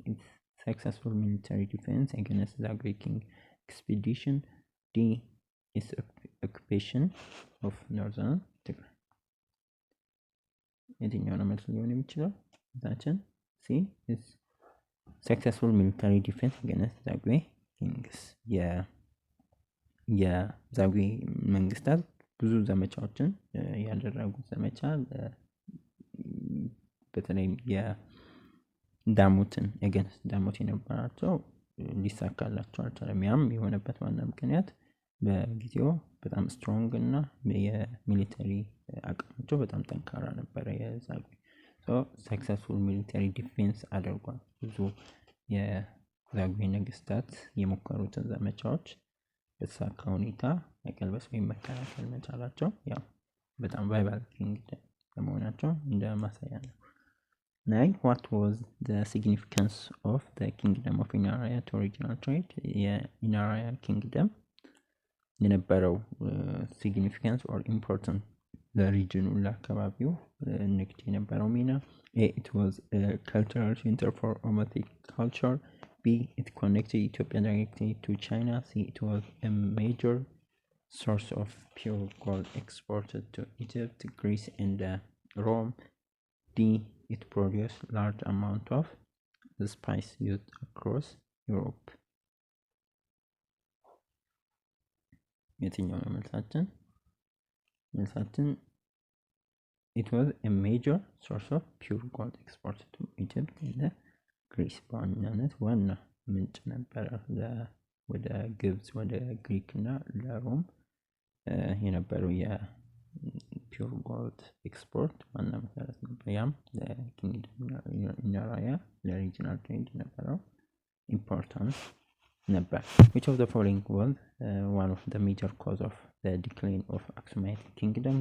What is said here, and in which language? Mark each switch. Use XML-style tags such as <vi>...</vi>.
<en>Its successful military defense against the Zagwe King expedition. D. Its occupation of northern Tigray.</en> <am>የትኛው ነው መልስ ሊሆን የሚችለው? ዛችን</am> <en>C. Its successful military defense against Zagwe kings.</en> <am>የዛጉዌ መንግስታት ብዙ ዘመቻዎችን ያደረጉት ዘመቻ በተለይም የዳሞትን against ዳሞት የነበራቸው ሊሳካላቸው አልቻለም። ያም የሆነበት ዋና ምክንያት በጊዜው በጣም ስትሮንግ እና የሚሊተሪ አቅማቸው በጣም ጠንካራ ነበረ የዛጉዌ። ሰክሰስፉል ሚሊተሪ ዲፌንስ አድርጓል። ብዙ የዛጉዌ ነገስታት የሞከሩትን ዘመቻዎች በተሳካ ሁኔታ መቀልበስ ወይም መከላከል መቻላቸው ያው በጣም ቫይባል ኪንግደም ለመሆናቸው እንደ ማሳያ ነው። 9.</am> <en>What was the significance of the kingdom of Inaraya to regional trade?</en> <am>የኢናራያ ኪንግደም የነበረው significance or important ለሪጅኑ ለአካባቢው ንግድ የነበረው ሚና</am> <en>it was a cultural center for Omotic culture. B, it connected Ethiopia directly to China. C, it was a major source of pure gold exported to Egypt, Greece, and Rome. D, it produced large amount of the spice used across Europe.</en> <am>የትኛው ነው መልሳችን?</am> <en>it was a major source of pure gold exported to Egypt and Greece.</en> <am>በዋናነት ዋና ምንጭ ነበረ ወደ ግብጽ ወደ ግሪክ እና ለሮም የነበረው የፒውር ጎልድ ኤክስፖርት ዋና መሰረት ነበር። ያም ለኪንግደም ኢነራያ ለሪጂናል ትሬድ የነበረው ኢምፖርታንስ ነበር።</am> <en>which of the following was one of the major cause of the decline of Aksumite kingdom?</en>